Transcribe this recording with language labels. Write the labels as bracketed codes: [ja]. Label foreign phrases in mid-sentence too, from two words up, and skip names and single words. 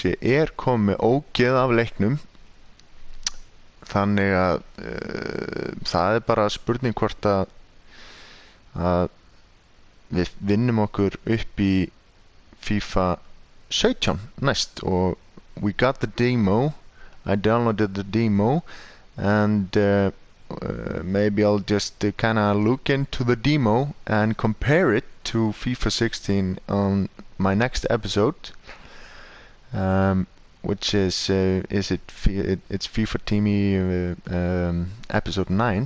[is] Ég komið ógeð af leiknum, þannig að það bara spurning hvort að við vinnum okkur upp í FIFA 17 næst. [en] Og we got the demo. I downloaded the demo, and maybe I'll just kinda look into the demo and compare it to FIFA 16 on my next episode, which is it's FIFA Teamy episode 9.